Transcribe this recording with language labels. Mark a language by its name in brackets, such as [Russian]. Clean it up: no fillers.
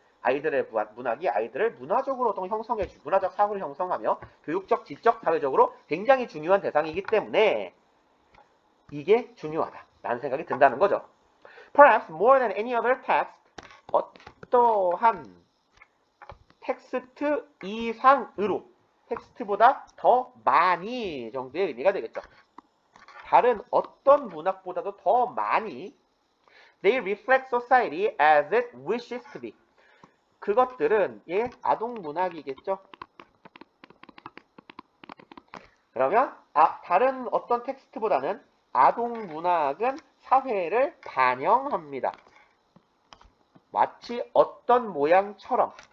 [Korean] 아이들의 문학이 아이들을 문화적으로 형성해주고 문화적 사고를 형성하며 교육적, 지적, 사회적으로 굉장히 중요한 대상이기 때문에 이게 중요하다라는 생각이 든다는 거죠. [English] Perhaps more than any other text, [Korean] 어떠한 텍스트 이상으로, 텍스트보다 더 많이 정도의 의미가 되겠죠. 다른 어떤 문학보다도 더 많이 [English] They reflect society as it wishes to be. [Korean] 그것들은 아동 문학이겠죠. 그러면 다른 어떤 텍스트보다는 아동 문학은 사회를 반영합니다. 마치 어떤 모양처럼.